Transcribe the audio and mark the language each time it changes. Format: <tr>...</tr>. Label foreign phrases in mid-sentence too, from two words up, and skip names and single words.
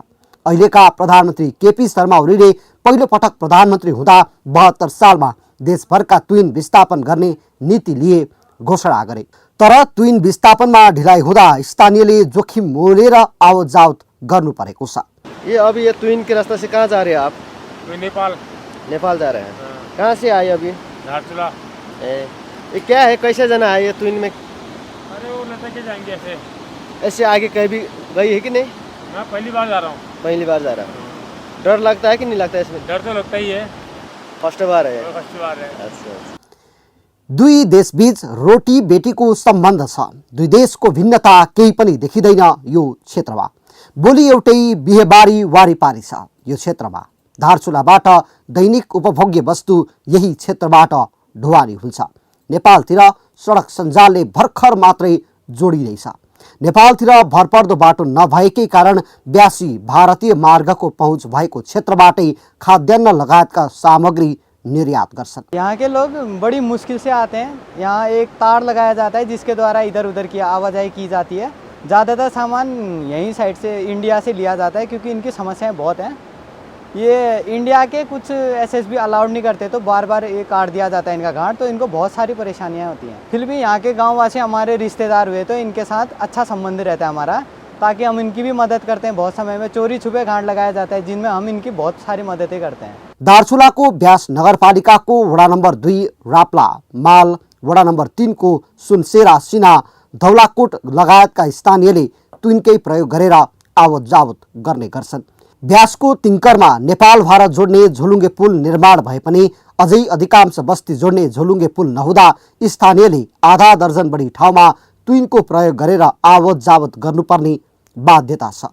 <ne>अहिलेका प्रधानमन्त्री केपी शर्मा ओलीले पहिलो पटक प्रधानमन्त्री हुँदा 72 सालमा देशभरका तुइन विस्थापन गर्ने नीति लिए घोषणा गरे। तर तुइन विस्थापनमा ढिलाइ हुँदा स्थानीयले जोखिम मोलेर आवत जावत गर्नु परेको छ।</ne> <hi>ये अभी ये तुइन के रास्ते से कहाँ जा रहे हैं आप? नेपाल जा रहे हैं। कहाँ से आए अभी? धारचूला। ये क्या है, कैसे जाना है ये तुइन में? अरे वो लता के जाएंगे ऐसे। ऐसे आगे कहीं भी गई है कि नहीं? मैं पहली बार जा रहा हूँ। पहली बार जा रहा हूँ। डर लगता है कि नहीं लगता इसमें? डर तो लगता ही है। फर्स्ट बार है। फर्स्ट बार है। अच्छा।</hi> <ne>दुई देशबीच रोटी बेटीको सम्बन्ध छ। दुई देशको भिन्नता केही पनि देखिँदैन यो क्षेत्रमा। बोली एउटै, बिहेबारी वारिपारी छ यो क्षेत्रमा। धारचुलाबाट दैनिक उपभोग्य वस्तु यही क्षेत्रबाट ढुवानी हुन्छ। नेपालतिर सडक सञ्जालले भर्खर मात्रै जोडिँदैछ। नेपालतिर भरपर्दो बाटो नभएकै कारण ब्यासी भारतीय मार्गको पहुँच भएको क्षेत्रबाटै खाद्यान्न लगायतका सामग्री निर्यात गर्छन्।</ne> <hi>यहाँ के लोग बड़ी मुश्किल से आते हैं। यहाँ एक तार लगाया जाता है जिसके द्वारा इधर उधर की आवाजाही की जाती है। ज़्यादातर सामान यहीं साइड से इंडिया से लिया जाता है क्योंकि इनकी समस्याएं बहुत हैं। ये इंडिया के कुछ एसएसबी अलाउड नहीं करते तो बार बार ये काट दिया जाता है इनका घाट, तो इनको बहुत सारी परेशानियाँ होती हैं। फिर भी यहाँ के गाँववासी हमारे रिश्तेदार हुए तो इनके साथ अच्छा संबंध रहता है हमारा, ताकि हम इनकी भी मदद करते हैं। बहुत समय में चोरी छुपे घाट लगाया जाता है जिनमें हम इनकी बहुत सारी मददें करते हैं।</hi> <ne>दार्चुलाको ब्यास नगरपालिकाको वडा नम्बर 2 राप्ला माल, वडा नम्बर 3 को सुनसेरा सिना धौलाकोट लगायतका स्थानीयले तुइनकै प्रयोग गरेर आवत जावत गर्ने गर्छन्। ब्यासको तिङ्करमा नेपाल भारत जोड्ने झोलुङ्गे पुल निर्माण भए पनि अझै अधिकांश बस्ती जोड्ने झोलुङ्गे पुल नहुँदा स्थानीयले आधा दर्जन बढी ठाउँमा तुइनको प्रयोग गरेर आवत जावत गर्नुपर्ने बाध्यता छ।</ne>